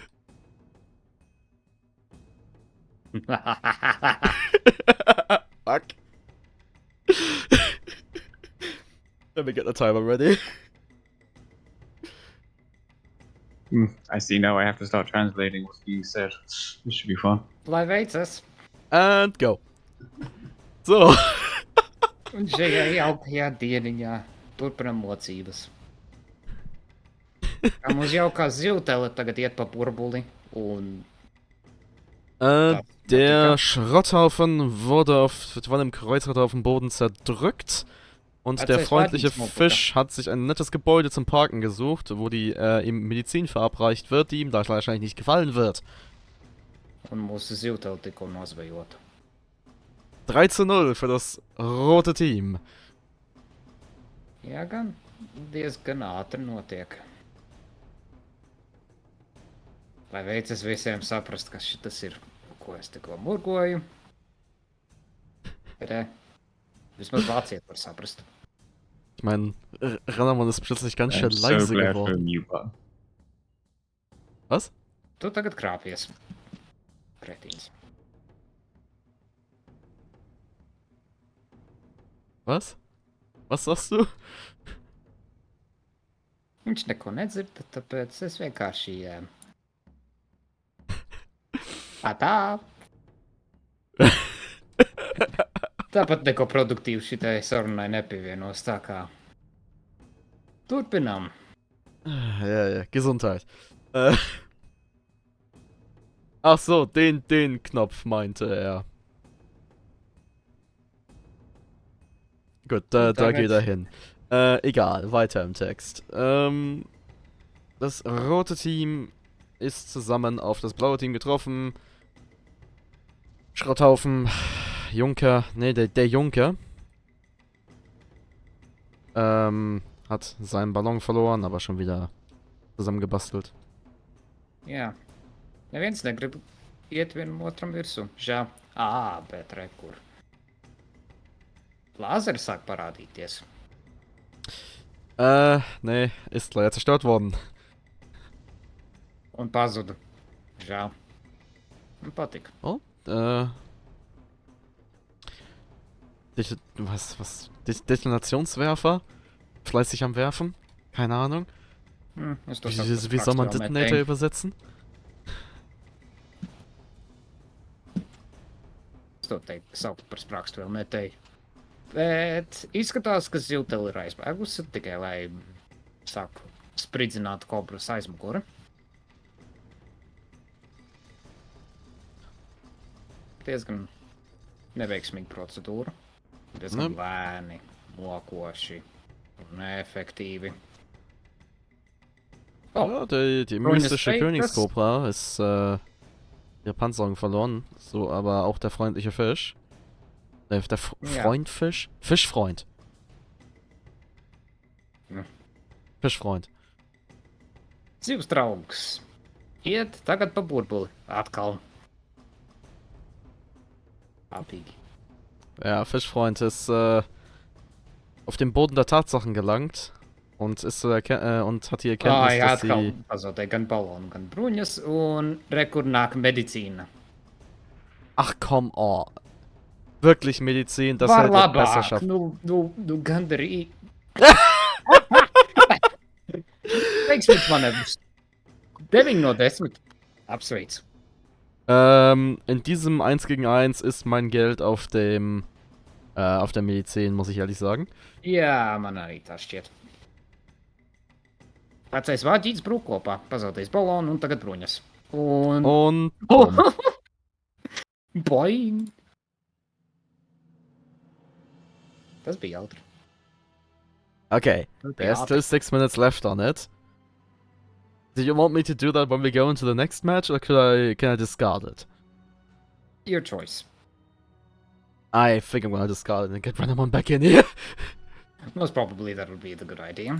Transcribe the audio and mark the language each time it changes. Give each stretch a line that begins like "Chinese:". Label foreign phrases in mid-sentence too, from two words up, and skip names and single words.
English: Fuck. Let me get the timer ready. I see now I have to start translating what's being said. This should be fun. Livatus. And go. So.
Latvian: Un šajā jaukajā dieniņā turpinam mocības. Kā mums jaukā zivtele tagad iet pa burbuli un...
German: Der Schrotthaufen wurde von dem Kreuzritter auf dem Boden zerdrückt. Und der Tatsächlich freundliche war die Fisch hat sich ein nettes Gebäude zum Parken gesucht, wo ihm Medizin verabreicht wird, die ihm da wahrscheinlich nicht gefallen wird.
Latvian: Un mūsu zivtele tikko nozvejota.
German: 3:0 für das rote Team.
Latvian: Jā, gan diezgan ātri notiek. Lai veicis visiem saprast, kas šitas ir, ko es tikko murgoju. Bet, vismaz vāciet var saprast.
German: Ich meine, Renamon ist plötzlich ganz schön
English: I'm so
German: leise
English: glad for a
German: geworden.
English: mute button.
German: Was?
Latvian: Tu tagad krāpies. Kretīns.
German: Was? Was sagst du?
Latvian: Viņš neko nedzird, tāpēc es vienkārši... Tā. Tāpat neko produktīvu šitai sarunai nepievienos, tā kā... Turpinām.
German: Ja, Gesundheit. Ach so, den Knopf meinte er. Gut, da geht er hin. Egal, weiter im Text. Das rote Team ist zusammen auf das blaue Team getroffen. Schrotthaufen, Junker, nee, der Junker hat seinen Ballon verloren, aber schon wieder zusammengebastelt.
Latvian: Jā. Neviens negrib iet vienam otram virsū. Žēl. Bet re, kur. Lāzeri sāk parādīties.
German: Nee, ist leider zerstört worden.
Latvian: Un pazuda. Žēl. Man patika.
German: Oh, Detonationswerfer? Fleißig am Werfen? Keine Ahnung. Wie soll man Detonator übersetzen?
Latvian: Es to teikt, saukt par sprākstu vēl netēju. Bet izskatās, ka zilteli ir aizbēgusi tikai, lai sāk spridzināt kobras aizmuguri. Diezgan neveiksmīga procedūra. Diezgan lēni, mokoši un neefektīvi.
German: Ja, die mystische Königskobra ist ihre Panzerung verloren, so aber auch der freundliche Fisch. Der Freundfisch? Fischfreund. Ja. Fischfreund.
Latvian: Zivs draugs. Iet tagad pa burbuli. Atkal. Abīgi.
German: Ja, Fischfreund ist auf den Boden der Tatsachen gelangt und ist und hat die Erkenntnis,
Latvian: Jā,
German: dass
Latvian: atkal
German: sie...
Latvian: pazaudēja gan balonu, gan bruņas, un rekur nāk medicīna.
English: Ach, come on.
German: Wirklich Medizin, das
Latvian: Var
German: hätte er besser
Latvian: labāk,
German: schaffen.
Latvian: nu gandarī. Veiksmīgs manevrs. 9 no 10. Apsveic.
German: In diesem 1 gegen 1 ist mein Geld auf dem auf der Medizin, muss ich ehrlich sagen.
Latvian: Jā, man arī tā šķiet. Vecais vāģīts brūk kopā, pazaudējis balonu un tagad bruņas.
German: Und... Boing!
Latvian: Tas bija jautri.
English: Okay, there's still 6 minutes left on it. Do you want me to do that when we go into the next match, or can I discard it? Your choice. I think I'm gonna discard it and get Renamon back in here. Most probably that would be the good idea.